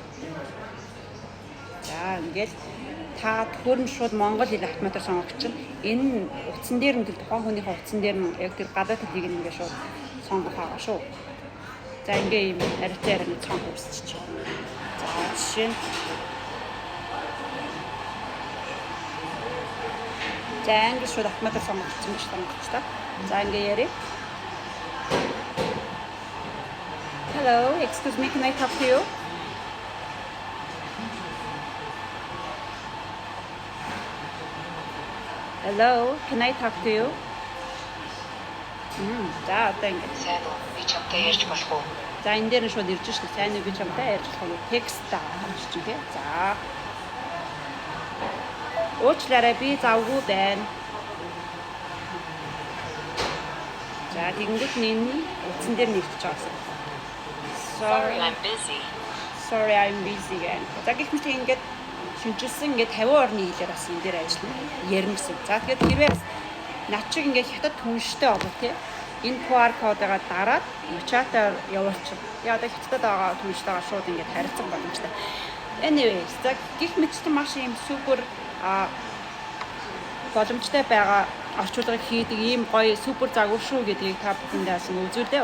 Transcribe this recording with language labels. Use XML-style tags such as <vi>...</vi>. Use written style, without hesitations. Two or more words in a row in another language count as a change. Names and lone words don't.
<mn>За ингээд та төхөөрөмж шууд монгол хэл автоматар сонгох чинь энэ утсан дээр нь тухайн хүнийхээ утсан дээр нь яг тэр гадаад хэлийг ингээд шууд сонгох байгаа шүү. За ингээд ийм аритаар нэг цонх үүсчих. За жишээ нь ингээд шууд автоматар сонгох гэсэн гэж сонгочихлоо. За ингээд яри.</mn> <en>Hello, excuse me, can I talk to you? Hello, can I talk to you?</en> <mn>За одоо ингэ. Сайн уу? Би чамтай ярьж болох уу? За энэ дээр нь шууд ирж шүү. Сайн уу би чамтай ярьж болох уу? Текст таарч чинь. За. Уучлаарай би завгүй байна. За тэгэнгүүт энэ утсан дээр нэгдэж байгаа.</mn> <en>Sorry, I'm busy. Sorry, I'm busy</en> <mn>гэх. За гэх мэт ингээд шинжилсэн ингээд 50 орны хэлээр бас энэ дээр ажиллана. Ярина гэсэн. За тэгэхээр хэрвээ над чиг ингээд хятад түнштэй болов тий. Энэ QR кодыг дараад WeChat-аар явуулчих. Яа одоо хятадд байгаа түнштэйгээ шууд ингээд харилцах боломжтой. Anyways, за гэх мэтчтэй маш юм супер боломжтой байгаа орчуулгыг хийдэг ийм гоё супер загвар шүү гэдгийг та бүхэндээ үзүүлээ.</mn>